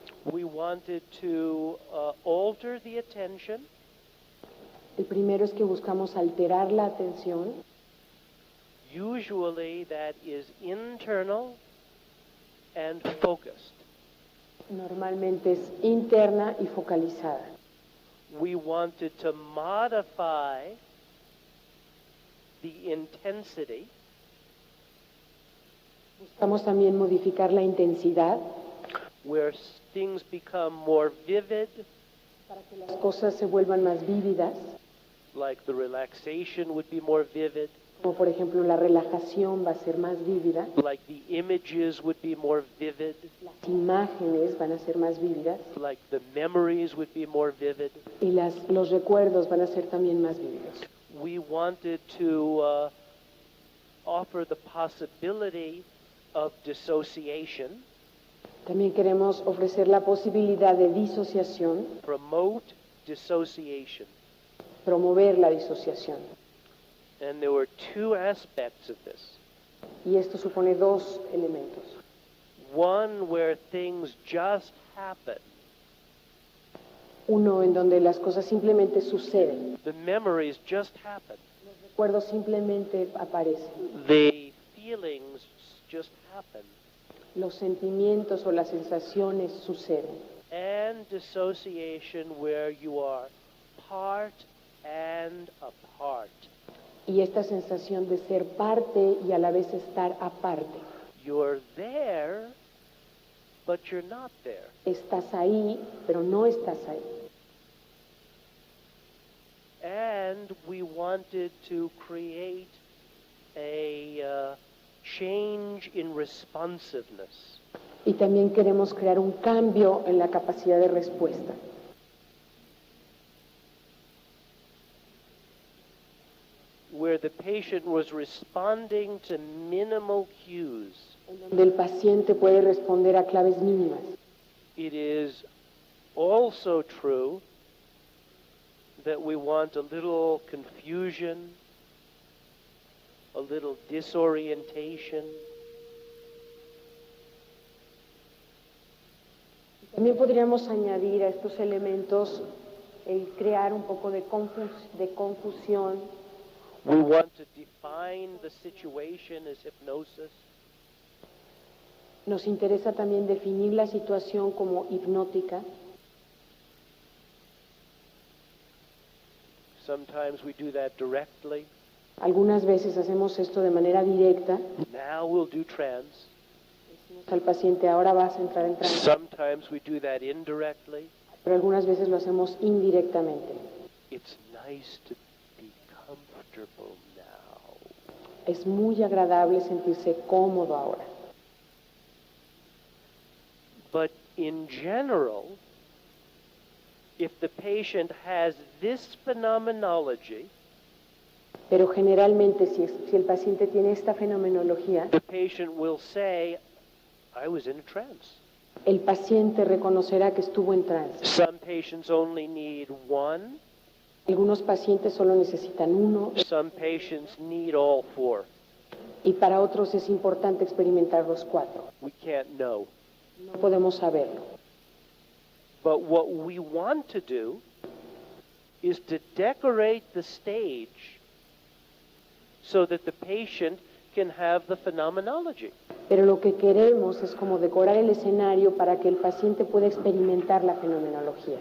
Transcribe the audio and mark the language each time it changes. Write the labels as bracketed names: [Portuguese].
[English] We wanted to alter the attention. [Spanish] El primero es que buscamos alterar la atención. [English] Usually that is internal and focused. [Spanish] Normalmente es interna y focalizada. [English] We wanted to modify the intensity. [Spanish] Buscamos también modificar la intensidad [English] Where things become more vivid, [Spanish] para que las cosas se vuelvan más vívidas, [English] like the relaxation would be more vivid, [Spanish] como por ejemplo la relajación va a ser más vívida, [English] like the images would be more vivid, [Spanish] las imágenes van a ser más vívidas [English] like the memories would be more vivid. [Spanish] y los recuerdos van a ser también más vívidos. [English] We wanted to offer the possibility of dissociation, [Spanish] También queremos ofrecer la posibilidad de disociación, [English] promote dissociation. [Spanish] promover la disociación. [English] And there were 2 aspects of this. [Spanish] Y esto supone 2 elementos. [English] One where things just happen. [Spanish] Uno en donde las cosas simplemente suceden, [English] The memories just happen. [Spanish] los recuerdos simplemente aparecen, [English] The feelings just happen. [Spanish] los sentimientos o las sensaciones suceden. [English] And dissociation where you are part and apart. [Spanish] Y esta sensación de ser parte y a la vez estar aparte. [English] You're there, but you're not there. [Spanish] Estás ahí, pero no estás ahí. [English] And we wanted to create a change in responsiveness. [Spanish] Y también queremos crear un cambio en la capacidad de respuesta. [English] Where the patient was responding to minimal cues. [Spanish] En donde el paciente puede responder a claves mínimas. [English] It is also true that we want a little confusion, a little disorientation. [Spanish] También podríamos añadir a estos elementos el crear un poco de confusión. [English] We want to define the situation as hypnosis. [Spanish] Nos interesa también definir la situación como hipnótica. [English] Sometimes we do that directly. [Spanish] Algunas veces hacemos esto de manera directa. [English] Now we'll do trance. [Spanish] Decimos al paciente, ahora vas a entrar en trance. [English] Sometimes we do that indirectly. [Spanish] Pero algunas veces lo hacemos indirectamente. [English] It's nice to be comfortable now. [Spanish] Es muy agradable sentirse cómodo ahora. [English] But in general, if the patient has this phenomenology, [Spanish] pero generalmente si el paciente tiene esta fenomenología, [English] the patient will say, I was in a trance. [Spanish] El paciente reconocerá que estuvo en trance. [English] Some patients only need one. [Spanish] Algunos pacientes solo necesitan uno. [English] Some patients need all four. [Spanish] Y para otros es importante experimentar los cuatro. [English] We can't know. [Spanish] No podemos saberlo. [English] But what we want to do is to decorate the stage so that the patient can have the phenomenology. [Spanish] Pero lo que queremos es como decorar el escenario para que el paciente pueda experimentar la fenomenología.